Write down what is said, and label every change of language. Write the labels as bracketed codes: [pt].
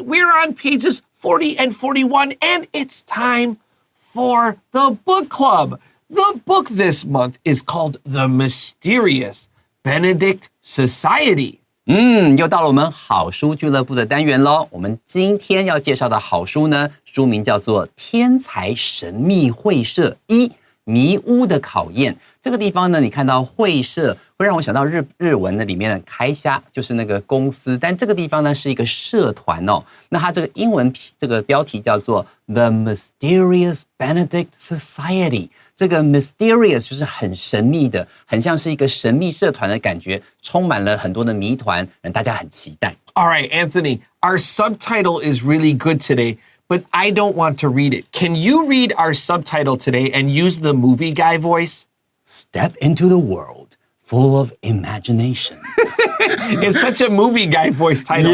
[en] We're on pages 40 and 41, and it's time for the book club. The book this month is called The Mysterious Benedict Society. [zh] 又到了我们好书俱乐部的单元咯。我们今天要介绍的好书呢，书名叫做《天才神秘会社一迷屋的考验》。这个地方呢，你看到会社会让我想到日文的里面的开虾，就是那个公司，但这个地方呢是一个社团哦。那它这个英文这个标题叫做 The Mysterious Benedict Society。这个 mysterious 就是很神秘的，很像是一个神秘社团的感觉，充满了很多的谜团，让大家很期待。 [en] All right, Anthony, our subtitle is really good today, but I don't want to read it. Can you read our subtitle today and use the movie guy voice? Step into the world full of imagination. It's such a movie guy voice title.